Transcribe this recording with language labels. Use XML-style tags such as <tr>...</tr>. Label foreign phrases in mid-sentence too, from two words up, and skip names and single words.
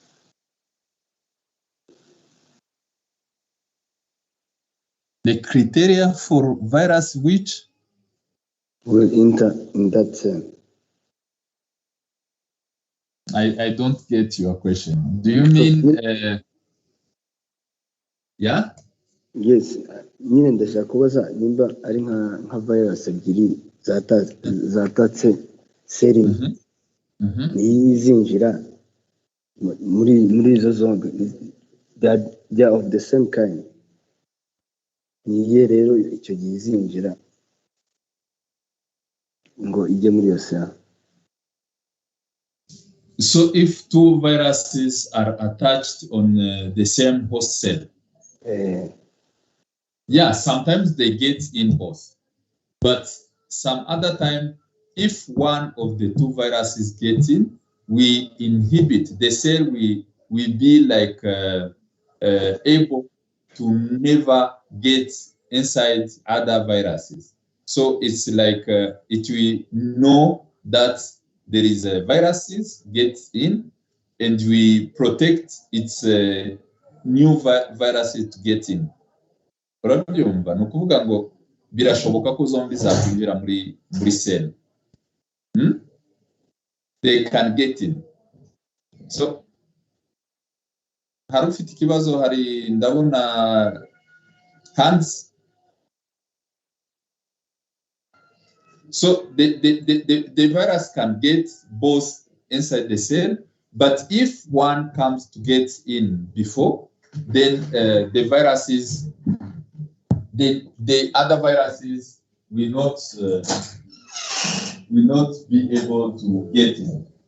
<en>The criteria for virus which will enter in that cell. I don't get your question. Do you mean yeah? Yes,</en> <rw>nyine ndashaka kubaza nimba ari nka virus ebyiri zatatse cell imwe niyizinjira muri izo zombi,</rw> <en>they are of the same kind.</en> <rw>Niye rero icyo gihe izinjira ngo ijye muri iyo cell.</rw> <en>So if two viruses are attached on the same host cell, yeah, sometimes they get in both, but some other time, if one of the two viruses gets in, we inhibit the cell. We be like able to never get inside other viruses. So it's like it will know that there is a viruses get in, and we protect its new viruses to get in.</en> <rw>Urabyumva? Ni ukuvuga ngo birashoboka ko zombi zakwinjira muri cell.</rw> <en>They can get in.</en> <rw>So hari ufite ikibazo, hari ndabona hands.</rw> <en>So the virus can get both inside the cell, but if one comes to get in before, then the viruses, the other viruses will not be able to get in.</en>